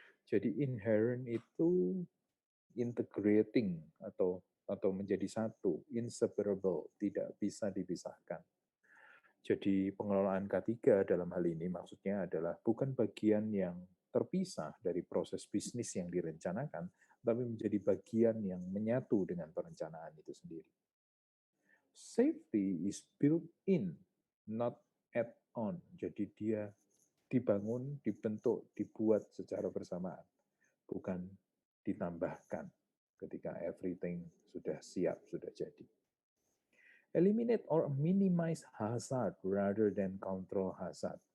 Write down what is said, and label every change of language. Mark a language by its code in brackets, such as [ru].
[id] Jadi inherent itu integrating atau menjadi satu, inseparable, tidak bisa dipisahkan. Jadi pengelolaan K3 dalam hal ini maksudnya adalah bukan bagian yang terpisah dari proses bisnis yang direncanakan, tapi menjadi bagian yang menyatu dengan perencanaan itu sendiri. [en] Safety is built in, not add-on. [id] Jadi dia dibangun, dibentuk, dibuat secara bersamaan, bukan ditambahkan ketika everything sudah siap, sudah jadi. [en] Eliminate or minimize hazard rather than control hazard.